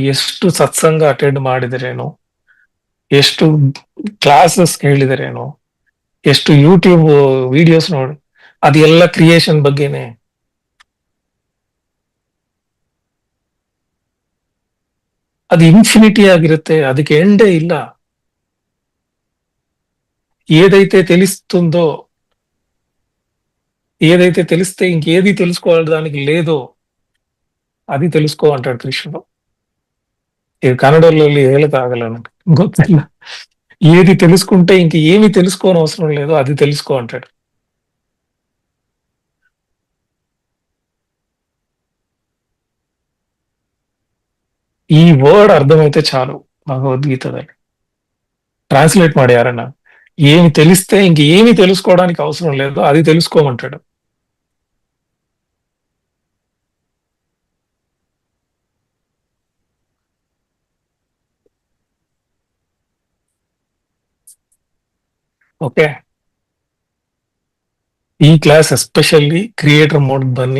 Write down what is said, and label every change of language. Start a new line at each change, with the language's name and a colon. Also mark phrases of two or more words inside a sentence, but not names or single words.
Kannada: ಎಷ್ಟು ಸತ್ಸಂಗ ಅಟೆಂಡ್ ಮಾಡಿದರೇನು, ಎಷ್ಟು ಕ್ಲಾಸಸ್ ಕೇಳಿದರೇನು, ಎಷ್ಟು
English: YouTube videos
Kannada: ನೋಡಿ, ಅದೆಲ್ಲ ಕ್ರಿಯೇಷನ್ ಬಗ್ಗೆನೆ. ಅದು ಇನ್ಫಿನಿಟಿ ಆಗಿರುತ್ತೆ, ಅದಕ್ಕೆ ಎಂಡೇ ಇಲ್ಲ.
Telugu: ఏదైతే తెలుస్తుందో, ఏదైతే తెలిస్తే ఇంకేది తెలుసుకోవడానికి లేదో అది తెలుసుకో అంటాడు కృష్ణుడు.
Kannada: ఇది కన్నడದಲ್ಲಿ ಹೇಳಕ್ಕಾಗಲ್ಲ ನನಗೆ, ಗೊತ್ತಿಲ್ಲ.
Telugu: ఏది తెలుసుకుంటే ఇంక ఏమి తెలుసుకోని అవసరం లేదో అది తెలుసుకో అంటాడు. ಈ ವರ್ಡ್ ಅರ್ಥమైతే చాలు భగవద్గీతದಲ್ಲಿ.
Kannada: ట్రాన్స్లేట్ ಮಾಡಿ ಯಾರನ್ನ.
Telugu: ఏమి తెలిస్తే ఇంక ఏమి తెలుసుకోవడానికి అవసరం లేదో అది తెలుసుకోమంటాడు.
Kannada: ಓಕೆ, ಈ
English: class especially creator mode
Kannada: ಬನ್ನಿ.